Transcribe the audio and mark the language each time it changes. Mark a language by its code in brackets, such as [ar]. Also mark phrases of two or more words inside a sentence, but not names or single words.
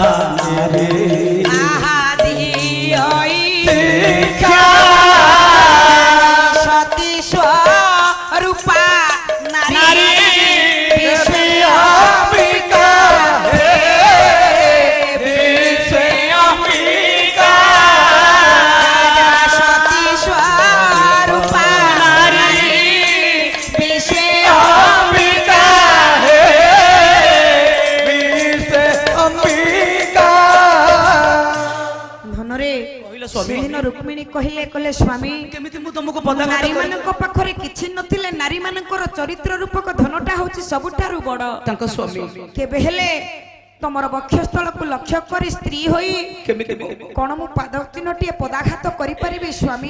[or] ଆହା ଦିଅଇ ଶିକ୍ଷା ସତୀ ସ୍ୱରୂପା ନାରୀ ବିଶ୍ୱ ଅମ୍ବିକା ହେ ବିଶ୍ୱେ ଅମ୍ବିକା ସତୀ ସ୍ୱରୂପା ନାରୀ ବିଶ୍ୱେ ଅମ୍ବିକା ହେ ବିଶ୍ୱେ ଅମ୍ବିକା ধনরে କହିଲେ ସ୍ୱାମୀ ସେଦିନ ରୁକ୍ମିଣୀ କହିଲେ କହିଲେ ସ୍ୱାମୀ କେମିତି ମୁଁ ତମକୁ ପଦାଘାତ ନାରୀ କରିବି? ମାନଙ୍କ ପାଖରେ କିଛି ନଥିଲେ ନାରୀ ମାନଙ୍କର ଚରିତ୍ର ରୂପକ ଧନଟା ହଉଛି ସବୁଠାରୁ ବଡ ତାଙ୍କ ସ୍ୱାମୀ କେବେ ହେଲେ ତମର ବକ୍ଷସ୍ଥଳକୁ ଲକ୍ଷ୍ୟ କରି ସ୍ତ୍ରୀ ହୋଇ କେମିତି କଣ ମୁଁ ପାଦ ଚିହ୍ନଟିଏ ପଦାଘାତ କରିପାରିବି ସ୍ୱାମୀ